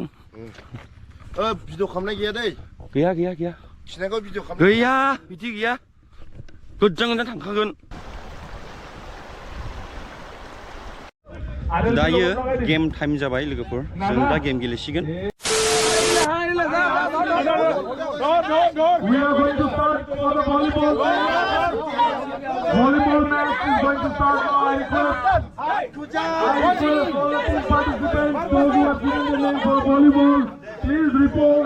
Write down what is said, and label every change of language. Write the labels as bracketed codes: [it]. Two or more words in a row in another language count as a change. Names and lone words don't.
[brx] भिडिअ खालामनाय गैया दै गैया खिनायखौ भिडिअ खालाम गैया बिदि गैया गोजान थांखागोन दायो [en] game time [brx] जाबाय लोगोफोर जों दा गेम गेलेसिगोन [en] We are going to start for the volleyball. Volleyball match is going to start now. I request all the participants, those who have given the name for volleyball, please report.